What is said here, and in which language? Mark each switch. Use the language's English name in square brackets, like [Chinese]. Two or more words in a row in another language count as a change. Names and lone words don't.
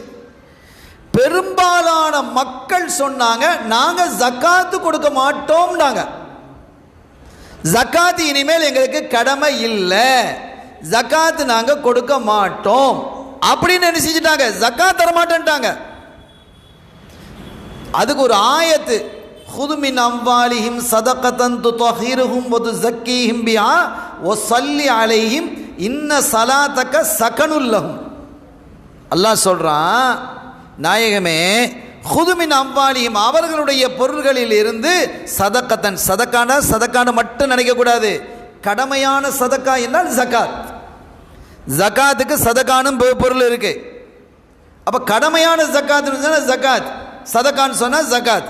[Tamil] பெரும்பாலான மக்கள் சொன்னாங்க, நாங்கள் ஜக்காத்து கொடுக்க மாட்டோம்னாங்க. ஜக்காத்து இனிமேல் எங்களுக்கு கடமை இல்லை, ஜக்காத்து நாங்கள் கொடுக்க மாட்டோம் அப்படின்னு என்ன செஞ்சுட்டாங்க, ஜக்காத் தர மாட்டேன்ட்டாங்க. அதுக்கு ஒரு ஆயத்து, [Arabic] خذ من أموالهم صدقة تطهرهم وتزكيهم بها وصلي عليهم إن صلاتك سكن لهم. [Tamil] அல்லாஹ் சொல்றான், நாயகமே, [Arabic] خذ من أموالهم [Tamil] அவர்களுடைய பொருள்களில் இருந்து சதக்கத்தன், சதக்கான மட்டும் நினைக்க கூடாது, கடமையான சதக்கா என்றால் ஜகாத். ஜகாத்துக்கு சதக்கானும் பொருள் இருக்கு. அப்ப கடமையான ஜகாத் ஜகாத், சதக்கான்னு சொன்னா ஜகாத்.